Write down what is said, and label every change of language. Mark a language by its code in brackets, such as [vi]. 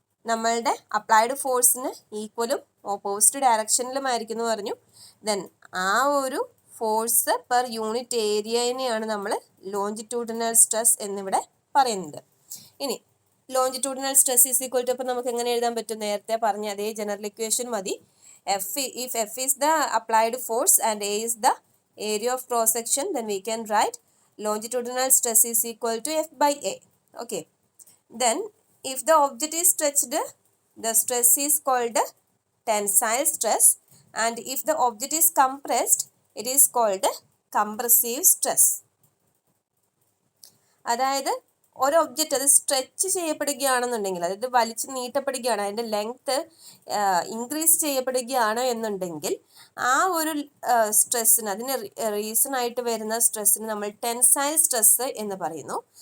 [ml] നമ്മളുടെ applied ഫോഴ്സിന് ഈക്വലും opposite ഡയറക്ഷനിലുമായിരിക്കും എന്ന് പറഞ്ഞു. ദെൻ ആ ഒരു ഫോഴ്സ് പെർ യൂണിറ്റ് ഏരിയനെയാണ് നമ്മൾ ലോഞ്ചിറ്റ്യൂഡിനൽ സ്ട്രെസ് എന്നിവിടെ പറയുന്നത്. ഇനി [en] longitudinal stress is equal to, [ml] അപ്പോൾ നമുക്ക് എങ്ങനെ എഴുതാൻ പറ്റും? നേരത്തെ പറഞ്ഞ അതേ ജനറൽ ഇക്വേഷൻ മതി. [en] if F is the applied force and A is the area of cross section, then we can write longitudinal stress is equal to F by A. Okay. Then if the object is stretched, the stress is called tensile stress, and if the object is compressed, it is called compressive stress. [ml] അതായത് ഒരു object അത് stretch ചെയ്യപ്പെടുകയാണെന്നുണ്ടെങ്കിൽ, അതായത് വലിച്ചു നീട്ടപ്പെടുകയാണ്, അതിൻ്റെ length increase ചെയ്യപ്പെടുകയാണ് എന്നുണ്ടെങ്കിൽ ആ ഒരു സ്ട്രെസ്സിന്, അതിന് റീസൺ ആയിട്ട് വരുന്ന സ്ട്രെസ്സിന് നമ്മൾ ടെൻസൈൽ സ്ട്രെസ് എന്ന് പറയുന്നു.